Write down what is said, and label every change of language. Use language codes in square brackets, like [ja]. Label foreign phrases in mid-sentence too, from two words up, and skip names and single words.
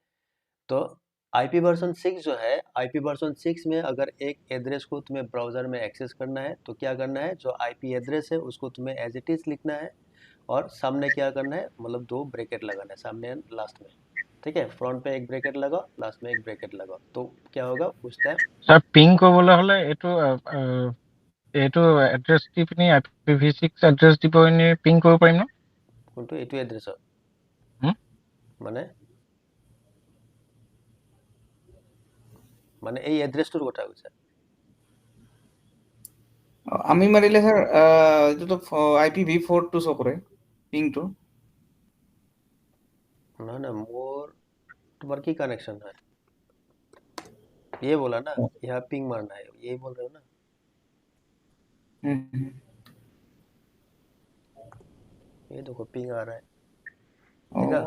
[hi] तो IP वर्जन 6 जो है, IP वर्जन 6 में अगर एक एड्रेस को तुम्हें ब्राउज़र में एक्सेस करना है तो क्या करना है, जो IP एड्रेस है उसको तुम्हें [en] as it is [hi] लिखना है, और सामने क्या करना है, मतलब 2 ब्रैकेट लगाना है सामने एंड लास्ट में, ठीक है। फ्रंट पे एक ब्रैकेट लगाओ, लास्ट में एक ब्रैकेट लगाओ, तो क्या होगा उस टाइम। [as] सर पिंग কৰিবলৈ হলে এইটো এড্ৰেছ দি পিনি IPv6 এড্ৰেছ দিব পিনি পিং কৰিব পাৰিম ন? কোনটো এইটো এড্ৰেছত মানে এই এড্ৰেছটোৰ কথা কৈছা? আমি মাৰিলে স্যাৰ এইটোতো IPv4 টো শো কৰে পিংটো। [hi] ना ना, मोर तुम्हारा की कनेक्शन है, ये बोला ना, यहाँ पिंग मारना है, यही बोल रहे हो ना। ये देखो पिंग आ रहा है, ठीक है,